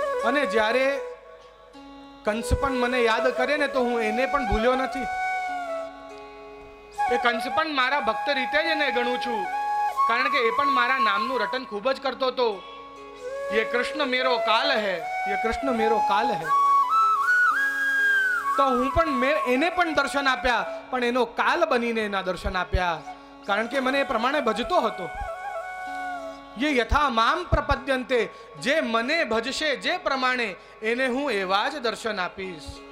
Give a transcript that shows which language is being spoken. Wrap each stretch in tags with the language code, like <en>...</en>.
<gu>અને જ્યારે કંસ પણ મને યાદ કરે ને તો હું એને પણ ભૂલ્યો નથી. એ કંસ પણ મારા ભક્ત રીતે જ એને ગણું છું, કારણ કે એ પણ મારા નામનું રટન ખૂબ જ કરતો હતો.</gu> <hi>ये कृष्ण मेरो काल है, ये कृष्ण मेरो काल है.</hi> <gu>તો હું પણ એને પણ દર્શન આપ્યા, પણ એનો કાલ બનીને એના દર્શન આપ્યા, કારણ કે મને એ પ્રમાણે ભજતો હતો.</gu> <sa>ये यथा माम प्रपद्यन्ते,</sa> <gu>જે મને ભજશે જે પ્રમાણે એને હું એવા જ દર્શન આપીશ.</gu>